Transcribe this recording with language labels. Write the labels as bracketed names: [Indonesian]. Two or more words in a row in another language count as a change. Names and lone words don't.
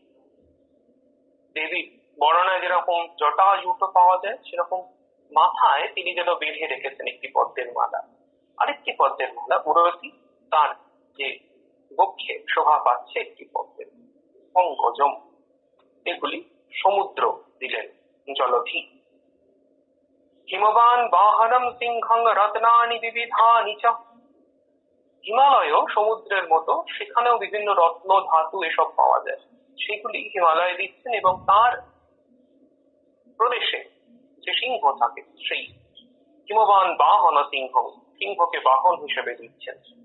[Bangla] দেবীর বর্ণনায় যেরকম জটাজুট পাওয়া যায় সেরকম মাথায় তিনি যেন বেঁধে রেখেছেন একটি পদ্মের মালা। আরেকটি পদ্মের মালা উরসি, তার যে বক্ষে শোভা পাচ্ছে একটি পদ্মের, পঙ্কজম, এগুলি সমুদ্র দিলেন জলধি। [Sanskrit] হিমবান বাহনম সিংহং রত্নানি বিবিধানি চ, [Bangla] হিমালয় সমুদ্রের মতো, সেখানেও বিভিন্ন রত্ন ধাতু এসব পাওয়া যায়, সেগুলি হিমালয়ে দিচ্ছেন। এবং তার প্রদেশে যে সিংহ থাকে সেই হিমবান বাহন সিংহ, সিংহকে বাহন হিসেবে দিচ্ছেন।